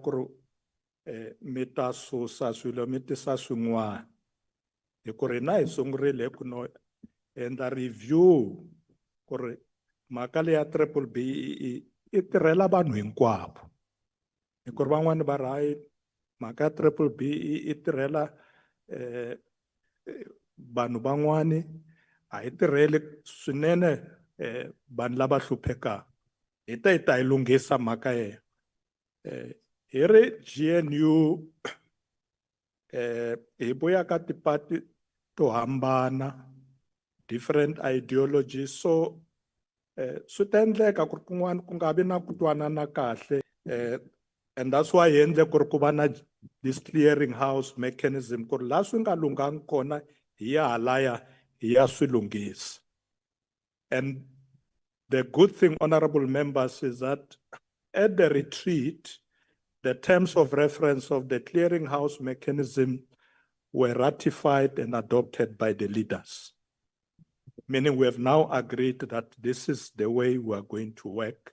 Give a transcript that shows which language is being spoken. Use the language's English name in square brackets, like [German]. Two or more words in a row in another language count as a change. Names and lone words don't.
[Tsonga] ku ri mi ta susa swilo mi tisa swin'wana hi ku ri na hi sungurile ku no endla review ku ri mhaka leya BBBE i tirhela vanhu hinkwavo hi ku ri van'wani va ri hayi mhaka ya BBBE i tirhela vanhu van'wani a yi tirheli swinene vanhu lava hluphekaka. Hi ta yi lunghisa mhaka yeyo. Hi ri GNU hi vuya ka tipati to hambana, [English] different ideologies, [Tsonga] so swi ta endleka ku ri kun'wana ku nga vi na ku twanana kahle, [English] and that's why [Tsonga] hi endle ku ri ku va na [English] this clearing house mechanism [Tsonga] ku ri laha swi nga lunghangi kona hi ya halaya hi ya swi lunghisa. [English] And the good thing, honorable members, is that at the retreat, the terms of reference of the clearinghouse mechanism were ratified and adopted by the leaders. Meaning we have now agreed that this is the way we are going to work.